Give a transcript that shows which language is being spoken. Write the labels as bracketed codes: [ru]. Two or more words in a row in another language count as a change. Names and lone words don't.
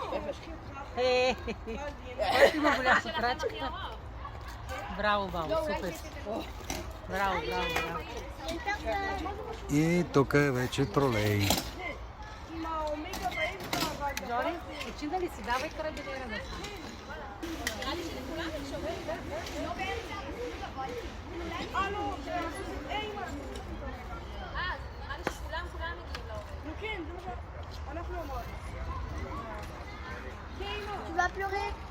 [bg] Още има голяма крачка. Браво, супер. Браво. И тук е вече тролей. Джони, почина ли си? Давай карабинера на си. [fr] Tu vas pleurer?